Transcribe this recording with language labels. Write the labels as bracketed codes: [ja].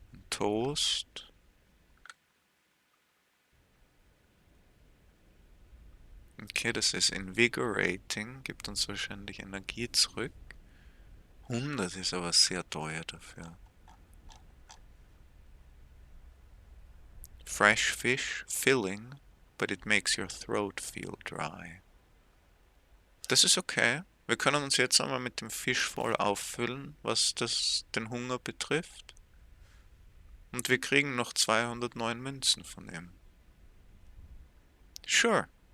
[en] Toast. [de] Okay, das ist invigorating, gibt uns wahrscheinlich Energie zurück. 100 ist aber sehr teuer dafür. [en] Fresh fish, filling, but it makes your throat feel dry. [de] Das ist okay. Wir können uns jetzt einmal mit dem Fisch voll auffüllen, was den Hunger betrifft. Und wir kriegen noch 209 Münzen von ihm. [en] Sure.